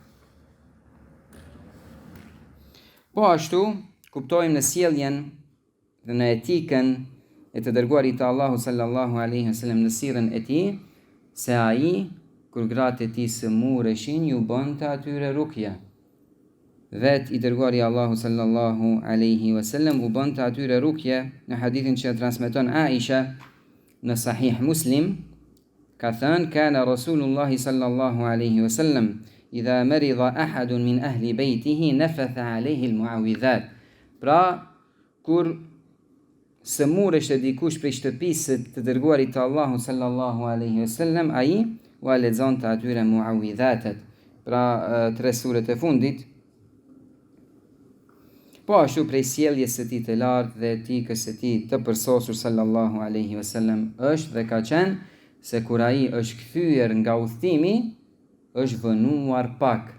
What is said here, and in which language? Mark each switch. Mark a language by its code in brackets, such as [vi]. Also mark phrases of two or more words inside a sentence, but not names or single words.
[sq] Po ashtu kuptojmë në sjelljen dhe në etikën e të dërguarit të Allahu [ar] صلى الله عليه وسلم, [sq] në sirrën e tij, se ai kur gratë e tij sëmureshin ju bënte atyre rukje. Vet i dërguari Allahu [ar] صلى الله عليه وسلم [sq] u bënte atyre rukje. Në hadithin që transmeton Aisha në Sahih Muslim ka thënë, [ar] كان رسول الله صلى الله عليه وسلم إذا مرض أحد من أهل بيته نفث عليه المعوذات. [sq] Pra kur sëmureshte dikush prej shtëpisë të dërguarit të Allahu [ar] صلى الله عليه وسلم, [sq] ai u lexonte atyre muawidhatet, pra 3 suret e fundit. Po ashtu prej sjelljes së tij të lartë dhe etikës së tij të përsosur [ar] صلى الله عليه وسلم [sq] është dhe ka qenë se kur ai është kthyer nga udhëtimi, është vënuar pak.